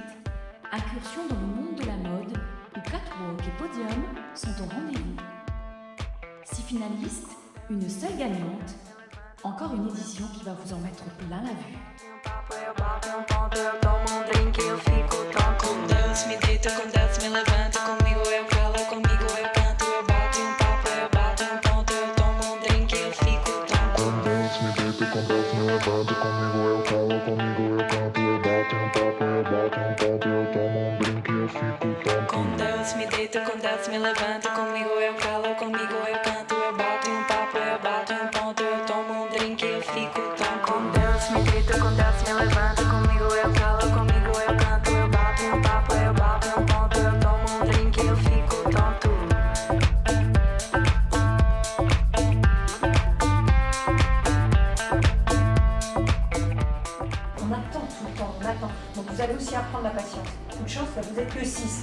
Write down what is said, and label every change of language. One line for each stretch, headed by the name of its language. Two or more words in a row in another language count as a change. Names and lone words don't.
French: Incursion dans le monde de la mode, où catwalk et podium sont au rendez-vous. 6 finalistes, une seule gagnante. Encore une édition qui va vous en mettre plein la vue.
Portuguese: Com Deus me deita, com Deus me levanta, comigo eu calo, comigo eu canto, eu bato um papo, eu bato um ponto, eu tomo um drink, eu fico tonto. Com Deus me deito, com Deus me levanto, comigo eu calo, comigo eu canto, eu bato um papo, eu bato um ponto, eu tomo um drink, eu fico tonto. Com Deus me deita, com Deus me levanta, comigo eu calo, comigo eu canto, eu bato um papo, eu bato um ponto, eu tomo um drink, eu fico tonto. Com Deus me deita, com Deus me levanta, comigo eu calo, comigo eu canto, eu bato um papo, eu bato um ponto, eu tomo um drink, eu fico tonto.
French: On attend tout le temps, on attend. Donc vous allez aussi apprendre la patience. Coup de chance, là vous êtes que 6.